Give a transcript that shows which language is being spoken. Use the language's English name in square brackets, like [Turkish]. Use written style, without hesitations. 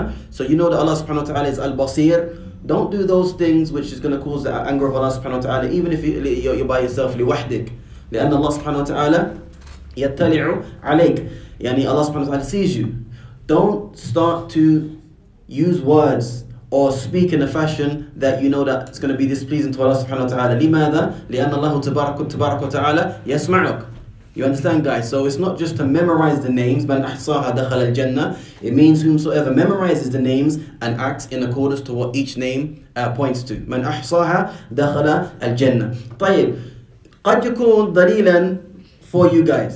[English] So you know that Allah subhanahu wa ta'ala is al-basir. Don't do those things which is going to cause the anger of Allah subhanahu wa ta'ala, even if you're by yourself, لوحدك. [Arabic] لأن Allah subhanahu wa ta'ala يطلع عليك. [English] يعني Allah subhanahu wa ta'ala sees you. Don't start to use words or speak in a fashion that you know that it's going to be displeasing to Allah subhanahu wa ta'ala. [Arabic] لماذا؟ لأن الله تبارك وتعالى يسمعك. [English] You understand, guys? So it's not just to memorize the names. [Arabic] من أحصاها دخل الجنة. [English] It means whomsoever memorizes the names and acts in accordance to what each name points to. [Arabic] من أحصاها دخل الجنة. طيب. قد يكون دليلا for you guys.